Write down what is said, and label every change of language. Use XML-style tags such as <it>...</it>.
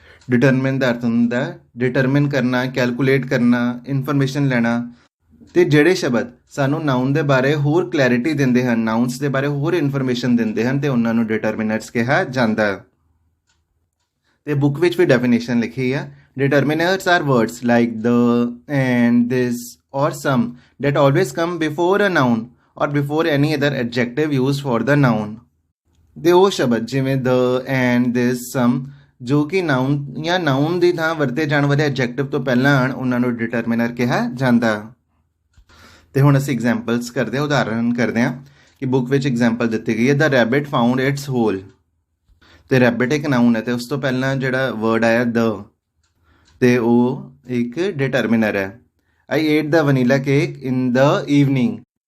<pa>Determine ਦਾ ਅਰਥ ਹੁੰਦਾ determine ਕਰਨਾ, ਕੈਲਕੂਲੇਟ ਕਰਨਾ, ਇਨਫੋਰਮੇਸ਼ਨ ਲੈਣਾ। ਤੇ ਜਿਹੜੇ ਸ਼ਬਦ ਸਾਨੂੰ ਨਾਊਨ ਦੇ ਬਾਰੇ ਹੋਰ ਕਲੈਰਿਟੀ ਦਿੰਦੇ ਹਨ, ਨਾਊਨਸ ਦੇ ਬਾਰੇ ਹੋਰ ਇਨਫੋਰਮੇਸ਼ਨ ਦਿੰਦੇ ਹਨ, ਤੇ ਉਹਨਾਂ ਨੂੰ ਡਿਟਰਮੀਨਰਸ ਕਿਹਾ ਜਾਂਦਾ। ਤੇ ਬੁੱਕ ਵਿੱਚ ਵੀ ਡੈਫੀਨੇਸ਼ਨ ਲਿਖੀ ਆ।</pa> <en>Determiners are words like the, and, this, or some that always come before a noun or before any other adjective used for the noun।</en> <pa>ਦੇ ਉਹ ਸ਼ਬਦ ਜਿਵੇਂ the, and, this, some ਜੋ ਕਿ ਨਾਊਨ ਜਾਂ ਨਾਊਨ ਦੀ ਥਾਂ ਵਰਤੇ ਜਾਣ ਵਾਲੇ ਐਡਜੈਕਟਿਵ ਤੋਂ ਪਹਿਲਾਂ ਆਉਣ, ਉਹਨਾਂ ਨੂੰ ਡਿਟਰਮੀਨਰ ਕਿਹਾ ਜਾਂਦਾ। ਤੇ ਹੁਣ ਅਸੀਂ ਐਗਜ਼ਾਮਪਲਸ ਕਰਦੇ ਹਾਂ, ਉਦਾਹਰਨ ਕਰਦੇ ਹਾਂ ਕਿ ਬੁੱਕ ਵਿੱਚ ਐਗਜ਼ਾਮਪਲ ਦਿੱਤੀ ਗਈ ਹੈ।</pa> <en>The rabbit found its hole.</en> <pa>ਤੇ ਰੈਬਿਟ ਇੱਕ ਨਾਊਨ ਹੈ ਤੇ ਉਸ ਤੋਂ ਪਹਿਲਾਂ ਜਿਹੜਾ ਵਰਡ ਆਇਆ ਦ, ਤੇ ਉਹ ਇੱਕ ਡਿਟਰਮੀਨਰ ਹੈ।</pa> <en>I ate the vanilla cake in the evening.</en>